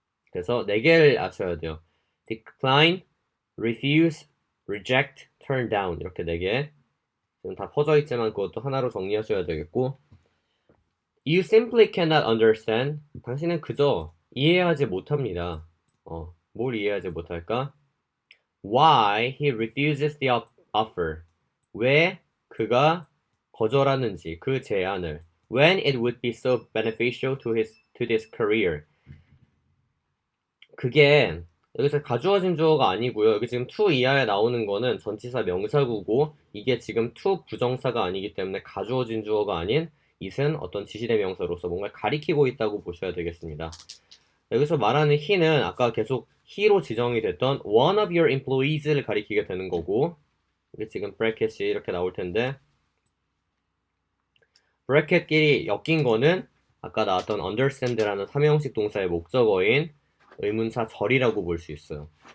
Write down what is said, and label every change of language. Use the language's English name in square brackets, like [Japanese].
[Korean] 그래서 4개를 아셔야 돼요. decline, refuse, reject, turn down 이렇게 4개 지금 다 퍼져 있지만 그것도 하나로 정리하셔야 되겠고 [English] You simply cannot understand [Korean] 당신은 그저 이해하지 못합니다. 뭘 이해하지 못할까? [English] Why he refuses the offer [Korean] 왜 그가 거절하는지 그 제안을 [English] When it would be so beneficial to this career [Korean] 그게 여기서 가주어진 주어가 아니고요. 여기 지금 to 이하에 나오는 거는 전치사 명사구고 이게 지금 to 부정사가 아니기 때문에 가주어진 주어가 아닌 it은 어떤 지시대명사로서 뭔가를 가리키고 있다고 보셔야 되겠습니다. 여기서 말하는 he는 아까 계속 he로 지정이 됐던 [English] one of your employees [Korean] 를 가리키게 되는 거고 이게 지금 브래켓이 이렇게 나올 텐데 브래켓끼리 엮인 거는 아까 나왔던 understand라는 삼형식 동사의 목적어인 의문사 절이라고 볼 수 있어요.